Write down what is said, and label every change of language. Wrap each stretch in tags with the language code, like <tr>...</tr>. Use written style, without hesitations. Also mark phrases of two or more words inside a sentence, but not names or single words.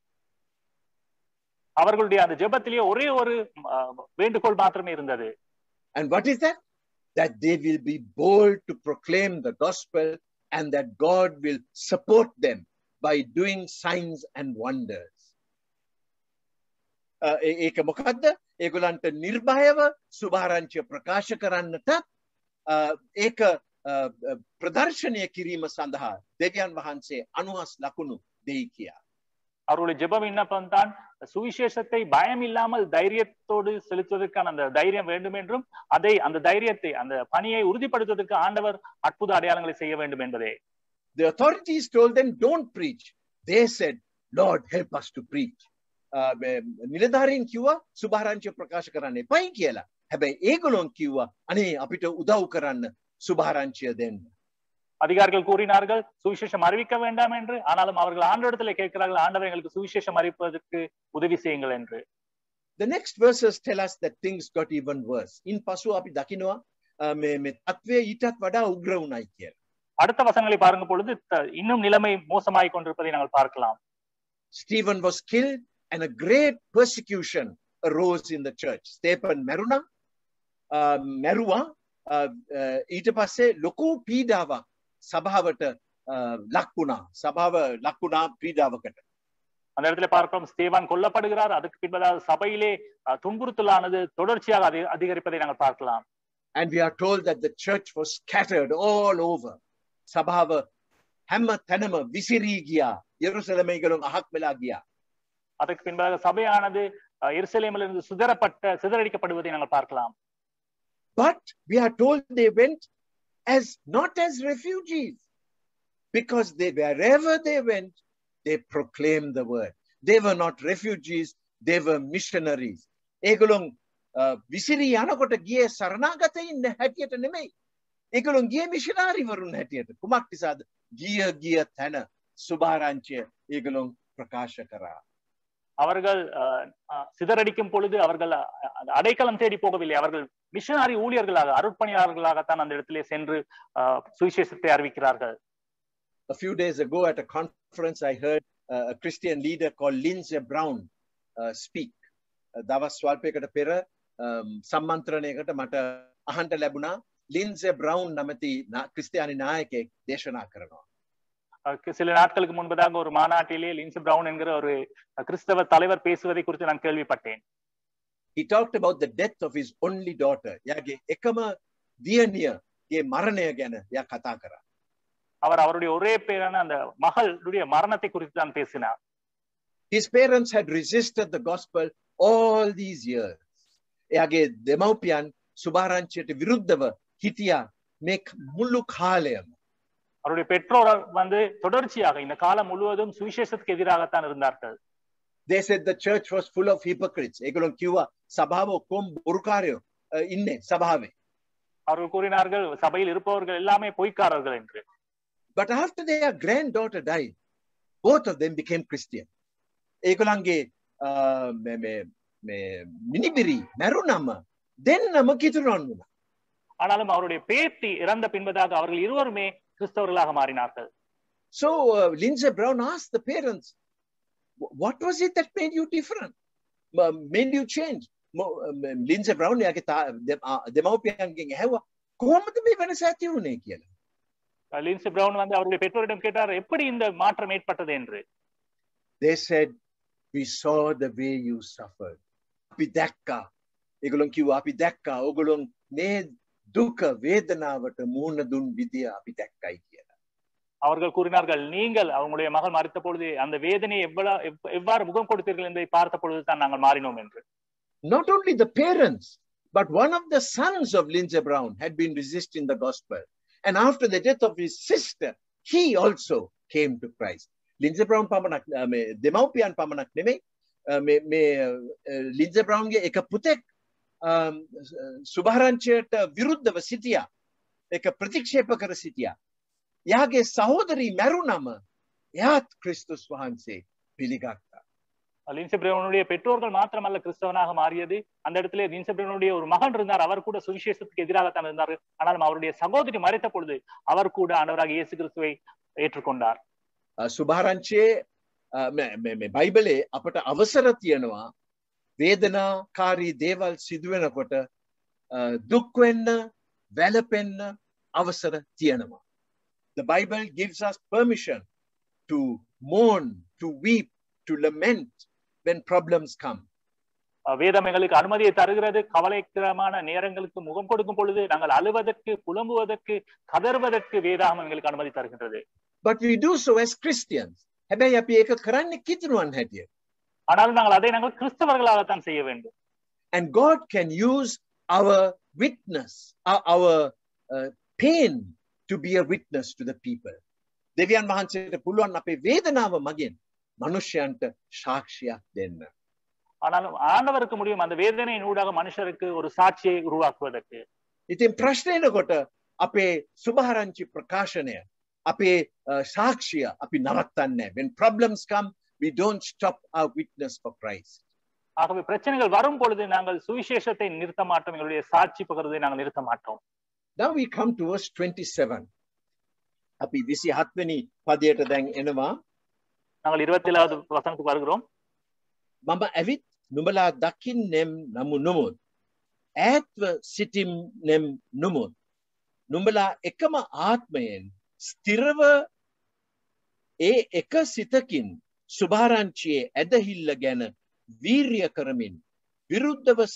<ta>அவர்களுடைய அந்த ஜெபத்திலே ஒரே ஒரு வேண்டுகோள் மாத்திரமே இருந்தது.</ta> <en>And what is that? That they will be bold to proclaim the gospel and that God will support them by doing signs and wonders.</en> <si>ඒක මොකද්ද? ඒගොල්ලන්ට නිර්භයව සුභාරංචිය ප්‍රකාශ කරන්නටත් ඒක ප්‍රදර්ශනය කිරීම සඳහා දෙවියන් වහන්සේ අනුහස් ලකුණු දෙයි කියා.</si> <ta>அவருடைய ஜெப விண்ணப்பம் தான் சுவிசேஷத்தை பயம் இல்லாமல் தைரியத்தோடு செலுத்துவதற்கான அந்த தைரியம் வேண்டும் என்றும் அந்த தைரியத்தை அந்த பணியை உறுதிப்படுத்துவதற்கு ஆண்டவர் அற்புத அடையாளங்களை செய்ய வேண்டும் என்பதே.</ta> <en>The authorities told them don't preach. They said, Lord, help us to preach.</en> <si>නිලධාරීන් කිව්වා සුභාරංචිය ප්‍රකාශ කරන්න එපයි කියලා. හැබැයි ඒගොල්ලෝ කිව්වා අනේ අපිට උදව් කරන්න සුභාරංචිය දෙන්න.</si> <ta>அதிகாரிகள் கூறினார்கள் சுவிசேஷம் அறிவிக்க வேண்டாம் என்று, ஆனாலும் அவர்கள் ஆண்டவரிடத்தில் கேட்கிறார்கள், ஆண்டவர் எங்களுக்கு சுவிசேஷம் அறிவிப்பதற்கு உதவி செய்யுங்கள் என்று.</ta> <en>The next verses tell us that things got even worse.</en> <si>In පසු අපි දකිනවා මේ තත්ත්වය ඊටත් වඩා උග්‍ර වුණයි කියලා.</si> <ta>அடுத்த வசனங்களை பாருங்க பொழுது இன்னும் நிலைமை மோசமாய் கொண்டிருப்பதை நாங்கள் பார்க்கலாம்.</ta> <en>Stephen was killed and a great persecution arose in the church.</en> <si>Stephen මැරුවා ඊට පස්සේ ලොකු පීඩාවක් සභාවට ලක් වුණා. සභාව ලක් වුණා පීඩාවකට.</si> <ta>அந்த இடத்துல பார்க்கிறோம் ஸ்தேவான் கொல்லப்படுகிறார். அதுக்கு பின்பதாக சபையிலே துன்புறுத்தலானது தொடர்ச்சியாக அதிகரிப்பதை நாங்கள் பார்க்கலாம்.</ta> <en>And we are told that the church was scattered all over.</en> <si>සභාව හැම තැනම විසිරී ගියා. යෙරුසලමේගලුන් අහක් වෙලා ගියා.</si> <ta>அதுக்கு பின்பதாக சபையானது எருசலேமிலிருந்து சிதறடிக்கப்படுவதை நாங்கள் பார்க்கலாம்.</ta> <en>But we are told they went as not as refugees, because wherever they went, they proclaimed the word. They were not refugees, they were missionaries.</en> <si>ඒගොල්ලෝ විසිරී යනකොට ගියේ සරණාගතයින් හැටියට නෙමෙයි. ඒගොල්ලෝ ගියේ මිෂනරි වරුන් හැටියට. කුමක් නිසාද? ගිය තැන සුභාරංචිය ඒගොල්ලෝ ප්‍රකාශ කරා.</si> <ta>அவர்கள் சிதறடிக்கும் பொழுது அவர்கள் அடைக்கலம் தேடி போகவில்லை. அவர்கள் மிஷனரி ஊழியர்களாக அருட்பணியாளர்களாகத்தான் அந்த இடத்திலே சென்று சுவிசேஷத்தை அறிவிக்கிறார்கள்.</ta> <en>A few days ago at a conference, I heard a Christian leader called Lindsey Brown speak.</en> <si>දවස් ස්වල්පයකට පෙර සම්මන්ත්‍රණයකට මට අහන්න ලැබුණා ලින්සෙ බ්‍රවුන් නැමැති ක්‍රිස්තියානි නායකයෙක් දේශනා කරනවා.</si> <ta>சில நாட்களுக்கு முன்பதாக ஒரு மாநாட்டிலே லின்சி பிரவுன் என்கிற ஒரு கிறிஸ்தவ தலைவர் பேசுவதை குறித்து நான் கேள்விப்பட்டேன்.</ta> <en>He talked about the death of his only daughter.</en> <si>යාගේ එකම දියණියගේ මරණය ගැන යා කතා කරා.</si> <ta>அவர் அவருடைய ஒரே பேரான அந்த மகளுடைய மரணத்தை குறித்து தான் பேசினார்.</ta> <en>His parents had resisted the gospel all these years.</en> <si>එයාගේ දෙමව්පියන් සුභාරංචියට විරුද්ධව හිටියා මේ මුළු කාලයම.</si> <ta>அவருடைய பெற்றோர் வந்து தொடர்ச்சியாக இந்த காலம் முழுவதும் சுவிசேஷத்துக்கு எதிராகத்தான் இருந்தார்கள்.</ta> <en>They said the church was full of hypocrites.</en> <si>ඒගොල්ලෝ කිව්වා සභාව ඔක්කොම බොරුකාරයෝ ඉන්නේ සභාවේ.</si> <ta>அவர்கள் கூறினார்கள் சபையில் இருப்பவர்கள் எல்லாமே பொய்க்காரர்கள் என்று.</ta> <en>But after their granddaughter died, both of them became Christian.</en> <si>ඒගොල්ලන්ගේ මිනිබිරි මරුණම දෙන්නම කිතුරුන් වුණා.</si> <ta>ஆனாலும் அவருடைய பேத்தி இறந்த பின்பதாக அவர்கள் இருவருமே கிறிஸ்தவர்களாக மாறினார்கள்.</ta> <en>So Lindsey Brown asked the parents, what was it that made you different? Made you change?</en> <si>Lindsey Brown යාගේ දෙමව්පියන්ගෙන් ඇහුවා කොහොමද මේ වෙනස ඇති වුනේ කියලා.</si> <ta>லின்சி பிரவுன் வந்து அவருடைய பெற்றோரிடம் கேட்டார் எப்படி இந்த மாற்றம் ஏற்பட்டது என்று.</ta> <en>They said, we saw the way you suffered.</en> <si>අපි දැක්කා. ඒගොල්ලෝ කිව්වා අපි දැක්කා. ඕගොල්ලෝ මේ දුක වේදනාවට මුහුණ දුන් විදිය අපි දැක්කයි කියලා.</si> <ta>அவர்கள் கூறினார்கள் நீங்கள் அவங்களுடைய மகள் மரித்த பொழுது அந்த வேதனையை எவ்வாறு முகம் கொடுத்தீர்கள் என்பதை பார்த்த பொழுது தான் நாங்கள் மாறினோம் என்று.</ta> <en>Not only the parents, but one of the sons of Lindsey Brown had been resisting the gospel. And after the death of his sister, he also came to Christ.</en> <si>Lindsey Brown පමණක් දෙමව්පියන් පමණක් නෙමෙයි මේ Lindsey Brownගේ එක පුතෙක් සුභාරංචියට විරුද්ධව සිටියා. ඒක ප්‍රතික්ෂේප කර සිටියා. යාගේ සහෝදරි මරුණම එයාත් ක්‍රිස්තුස් වහන්සේ පිළිගත්තා.</si> <ta>லின்சி பிரவுனுடைய பெற்றோர்கள் மாத்திரமல்ல கிறிஸ்தவனாக மாறியது. அந்த இடத்திலே லின்சி பிரவுனுடைய ஒரு மகன் இருந்தார். அவர் கூட சுவிசேஷத்துக்கு எதிராகத்தான் இருந்தார். ஆனால் அவருடைய சகோதரி மரித்த பொழுது அவர் கூட ஆண்டவராக இயேசு கிறிஸ்துவை ஏற்றுக்கொண்டார்.</ta> <si>සුභාරංචියේ මේ බයිබලේ අපට අවසර තියෙනවා වේදනාකාරී දේවල් සිදු වෙනකොට දුක් වෙන්න වැළපෙන්න අවසර තියෙනවා.</si> <en>The Bible gives us permission to mourn, to weep, to lament when problems come.</en> <ta>வேதம் எங்களுக்கு அனுமதியை தருகிறது. கவலைக்கிடமான நேரங்களுக்கு முகம் கொடுக்கும் பொழுது நாங்கள் அழுவதற்கு புலம்புவதற்கு கதறுவதற்கு வேதாகம் எங்களுக்கு அனுமதி தருகின்றது.</ta> <en>But we do so as Christians.</en> <si>හැබැයි අපි ඒක කරන්නේ කිතුරුවන් හැටියට.</si> <ta>ஆனாலும் நாங்கள் அதை நாங்கள் கிறிஸ்தவர்களாகத்தான் செய்ய வேண்டும்.</ta> <en>And God can use our witness, our pain to be a witness to the people.</en> <si>දෙවියන් වහන්සේට පුළුවන් අපේ වේදනාව මගින් මනුෂ්‍යයන්ට සාක්ෂියක් දෙන්න.</si> <ta>ஆனாலும் ஆண்டவருக்கு முடியும் அந்த வேதனையின் ஊடாக மனுஷருக்கு ஒரு சாட்சியை உருவாக்குவதற்கு.</ta> <si>ඉතින් ප්‍රශ්නේ එනකොට අපේ සුභාරංචි ප්‍රකාශනය අපේ සාක්ෂිය අපි නවත්තන්නේ.</si> <en>When problems come, we don't stop our witness for Christ.</en> <ta>ஆகவே பிரச்சனைகள் வரும் பொழுது நாங்கள் சுவிசேஷத்தை நிறுத்த மாட்டோம். எங்களுடைய சாட்சி பகிர்வதை நாங்கள் நிறுத்த மாட்டோம்.</ta> <en>Now we come to verse 27.</en> <si>අපි 27 වෙනි පදයට දැන් එනවා.</si> <ta>நாங்கள் 27வது வசனத்துக்கு வருகிறோம்.</ta> <si>මම ඇවිත් නුඹලා දකින්නෙම් නමු නොමුත් ඈත්ව සිටින්නෙම් නොමුත් නුඹලා එකම ආත්මයෙන් ස්ථිරව ඒ එක සිතකින් සුභාරංචියේ ඇදහිල්ල ගැන වීර්ය කරමින් විරුද්ධව</si>